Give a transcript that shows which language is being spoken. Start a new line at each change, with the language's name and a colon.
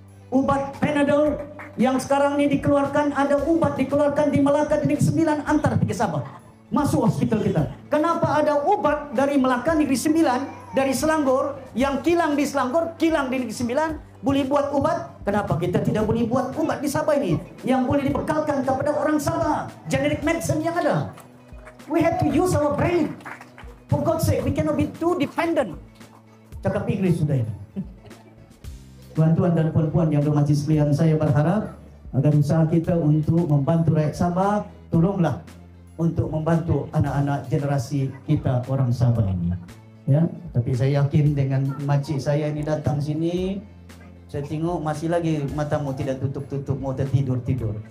Malay: Ubat Panadol yang sekarang ini dikeluarkan, ada ubat dikeluarkan di Melaka di Negeri Sembilan antar pergi Sabah. Masuk hospital kita. Kenapa ada ubat dari Melaka Negeri Sembilan, dari Selangor, yang kilang di Selangor, kilang di Negeri Sembilan, boleh buat ubat? Kenapa kita tidak boleh buat ubat di Sabah ini? Yang boleh dibekalkan kepada orang Sabah.
English: Generic medicine
Malay: yang ada.
English: We have to use our brain. For God's sake, we cannot be too dependent.
Malay: Cakap Inggris sudah ini. Tuan-tuan dan puan-puan yang bermajlis sekalian, saya berharap agar usaha kita untuk membantu rakyat Sabah, tolonglah untuk membantu anak-anak generasi kita orang Sabah ini. Ya, tapi saya yakin dengan makcik saya ini datang sini, saya tengok masih lagi matamu tidak tutup-tutup, mau tertidur-tidur.